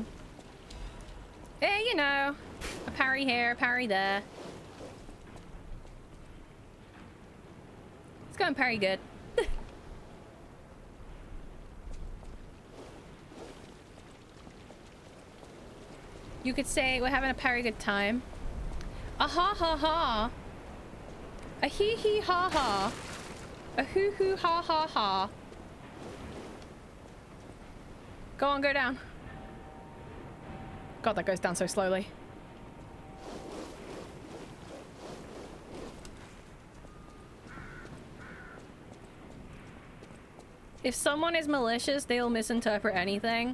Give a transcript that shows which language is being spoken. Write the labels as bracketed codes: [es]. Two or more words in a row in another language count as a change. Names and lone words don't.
[en] Eh, you know, a parry here, a parry there. It's going parry good. You could say we're having a parry good time. A ha ha ha. A hee hee ha ha. A hoo hoo ha ha ha. Go on, go down. God, that goes down so slowly. If someone is malicious, they'll misinterpret anything.